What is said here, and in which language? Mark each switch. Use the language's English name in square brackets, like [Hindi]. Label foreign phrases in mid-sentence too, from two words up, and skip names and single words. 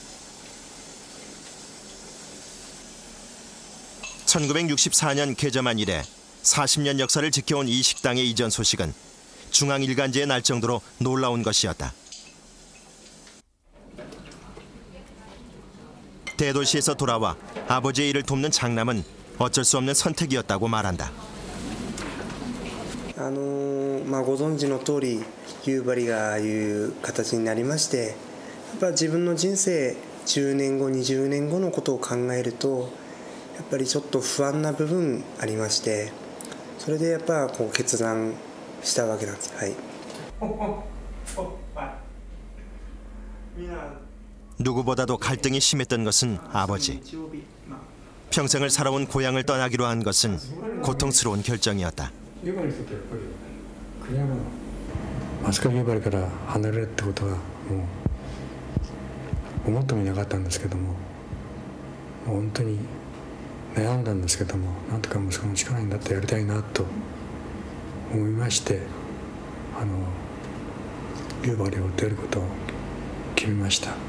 [Korean] 1964년 개점한 이래 40년 역사를 지켜온 이 식당의 이전 소식은 중앙일간지에 날 정도로 놀라운 것이었다. 대도시에서 돌아와 아버지의 일을 돕는 장남은 어쩔 수 없는 선택이었다고 말한다. [Japanese] ご存知の通り夕張がああいう形になりまして、やっぱ自分の人生10年後20年後のことを考えるとやっぱりちょっと不安な部分ありまして、それでやっぱ決断したわけなんです。はい。 [Korean] 누구보다도 갈등이 심했던 것은 아버지. 평생을 살아온 고향을 떠나기로 한 것은 고통스러운 결정이었다. [Japanese] 飛鳥夕張から離れるってことはもう思ってもいなかったんですけども、本当に悩んだんですけども、なんとか息子の力になってやりたいなと思いまして、夕張を出ることを決めました。